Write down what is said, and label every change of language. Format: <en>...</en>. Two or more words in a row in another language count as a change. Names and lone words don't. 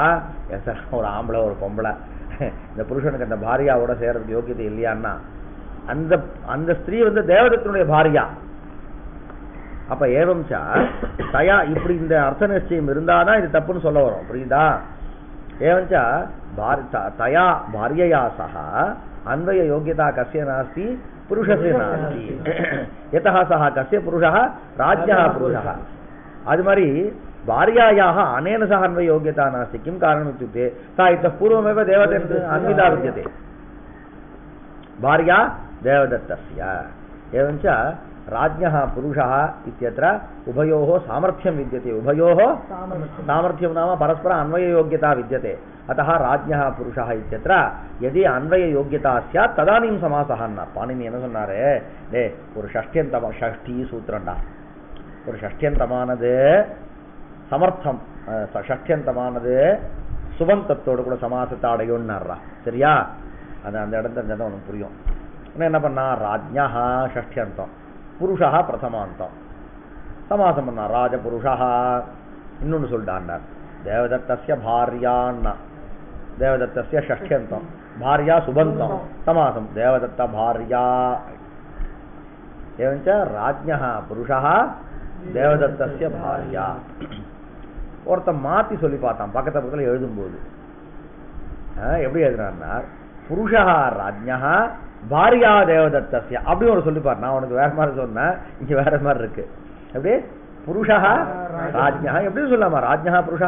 <ta>சார் ஒரு ஆம்பளை ஒரு பொம்பளை, இந்த புருஷனுக்கு அந்த பாரியாவோட சேர்றதுக்கு யோக்கியதை இல்லையான்னா அந்த அந்த ஸ்திரீ வந்து தேவதத்தினுடைய பாரியா. அப்ப</ta> <sa>एवञ्च तया</sa> <ta>இப்படி இந்த அர்த்த நிச்சயம் இருந்தாதான் இது தப்புன்னு சொல்ல வரும்.</ta> <sa>புரியுதா? एवञ्च तया भार्यया सह अन्वय योग्यता कस्य नास्ति पुरुषस्य नास्ति यतः सः कस्य पुरुषः राज्ञः पुरुषः</sa> <ta>அது மாதிரி</ta> <sa>भार्यायाः अनेन सह अन्वय योग्यता नास्ति किं कारणम् इत्युक्ते सा इतः पूर्वमेव देवदत्तेन अन्विता विद्यते भार्या देवदत्तस्य एवञ्च राज्ञः पुरुषः इत्यत्र उभयोः सामर्थ्यं विद्यते उभयोः सामर्थ्यं नाम परस्पर अन्वययोग्यता विद्यते अतः राज्ञः पुरुषः इत्यत्र यदि अन्वययोग्यता स्यात् तदानीं समासः</sa> <ta>न पाणिनि என்ன சொன்னாரு டேய் ஒரு ஷஷ்டி சூத்திரம்டா ஒரு ஷஷ்டியந்தமானது சமர்த்தம் ஷஷ்டியந்தமானது சுபந்தத்தோடு கூட சமாசத்தை அடையும்னாரா சரியா அது அந்த இடம் தெரிஞ்சதான் உனக்கு புரியும் என்ன பண்ணா ராஜ்ஞா ஷஷ்டியந்தம் புருஷா பிரதமாந்தம் சமாசம் பண்ணா ராஜபுருஷா இன்னொன்னு சொல்லிட்டாண்டார் தேவதத்தஸ்ய பாரியான்னா தேவதத்தஸ்ய ஷஷ்டியந்தம் பாரியா சுபந்தம் சமாசம்</ta> <sa>देवदत्तभार्या एवञ्च राज्ञः पुरुषः देवदत्तस्य भार्या</sa> <ta>ஒருத்தன் மாற்றி சொல்லி பார்த்தான் பக்கத்து பக்கத்தில் எழுதும்போது எப்படி எழுதுறான்னா</ta> <sa>पुरुषः राज्ञः भार्या देवदत्तस्य</sa> <ta>அப்படி ஒரு சொல்லி பாரு நான் உனக்கு வேற மாதிரி சொன்னேன் இங்க வேற மாதிரி இருக்கு எப்படி</ta> <sa>पुरुषः राज्ञः</sa> <ta>எப்படி சொல்லாமா</ta> <sa>राज्ञः पुरुषः</sa>